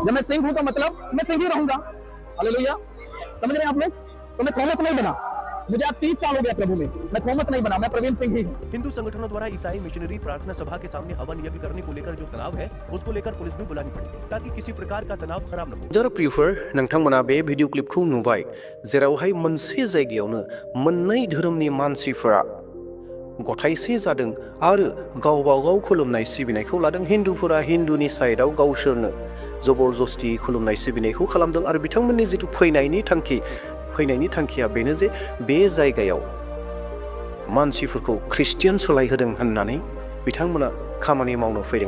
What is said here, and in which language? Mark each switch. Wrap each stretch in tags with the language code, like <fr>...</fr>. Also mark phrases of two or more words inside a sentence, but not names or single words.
<hi>जब मैं सिंह हूं तो मतलब मैं सिंह ही रहूंगा। हालेलुया, समझ रहे हैं आप लोग? तो मैं थॉमस नहीं बना, मुझे अब 30 साल हो गया प्रभु में, मैं थॉमस नहीं बना, मैं प्रवीण सिंह ही हूँ। हिंदू संगठनों द्वारा ईसाई मिशनरी प्रार्थना सभा के सामने हवन यज्ञ करने को लेकर जो तनाव है, उसको लेकर पुलिस भी बुलानी पड़ी ताकि किसी प्रकार का तनाव खराब न हो।</hi> <brx>जरा प्रियफोर, नोंथांमोना बे भिडिअ क्लिपखौ नुबाय, जेरावहाय मोनसे जायगायावनो मोननै धोरोमनि मानसिफोरा गथायसे जादों आरो गावबा गाव खुलुमनाय सिबिनायखौ लादों। हिन्दुफोरा हिन्दुनि साइडआव गावसोरनो जबरदस्ति खुलुमनाय सिबिनायखौ खालामदों आरो बिथांमोननि जिथु फैनायनि थांखिया बेनो जे बे जायगायाव मानसिफोरखौ ख्रिस्टियान सोलायहोदों होननानै बिथांमोना खामानि मावनो फैदों।</brx>